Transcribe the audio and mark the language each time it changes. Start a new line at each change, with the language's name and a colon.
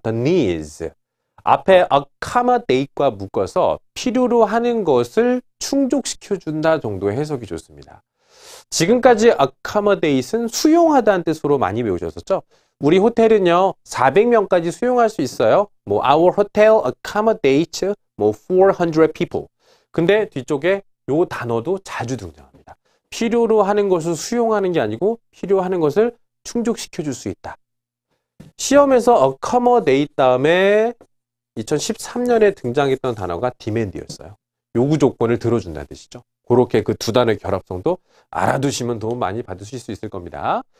English: the needs.
Korean: 앞에 accommodate과 묶어서 필요로 하는 것을 충족시켜준다 정도의 해석이 좋습니다. 지금까지 accommodate은 수용하다는 뜻으로 많이 배우셨었죠? 우리 호텔은요 400명까지 수용할 수 있어요.
English: 뭐 our hotel accommodates 뭐 400 people.
Korean: 근데 뒤쪽에 요 단어도 자주 등장합니다. 필요로 하는 것을 수용하는 게 아니고 필요하는 것을 충족시켜 줄 수 있다. 시험에서 accommodate 다음에 2013년에 등장했던 단어가 demand였어요. 요구 조건을 들어준다는 뜻이죠. 그렇게 그 두 단어의 결합성도 알아두시면 도움 많이 받으실 수 있을 겁니다.